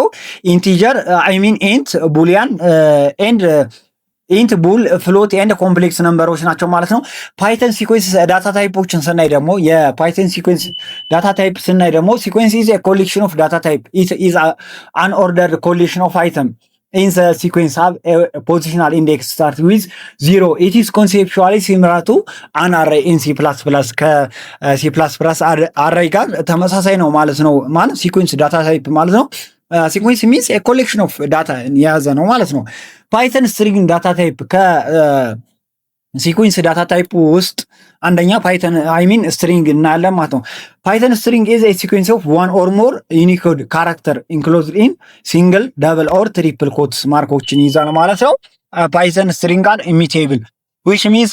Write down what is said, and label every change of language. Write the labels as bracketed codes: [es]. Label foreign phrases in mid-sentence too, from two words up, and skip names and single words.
[en] integer int, boolean and int, bool, float and complex numbers [am] ናቸው ማለት ነው። [en] Python sequence data types [am] ስናይ ደግሞ [en] Python sequence data type [am] ስናይ ደግሞ [en] sequence is a collection of data type it is an ordered collection of item in the sequence have a positional index start with 0. It is conceptually similar to an array in C++. [am] ከC++ array ጋር ተመሳሳይ ነው ማለት ነው። ማለት [en] sequence data type [am] ማለት ነው። [en] sequence means a collection of data [am] የያዘ ነው ማለት ነው። [en] Python string data type sequence data type [am] ውስጥ አንደኛ ፓይተን ስትሪንግ እናያለን ማለት ነው። [en] Python string is a sequence of one or more Unicode character enclosed in single, double or triple quotes [am] ማርኮችን ይይዛል ማለት ነው። [en] Python string are immutable which means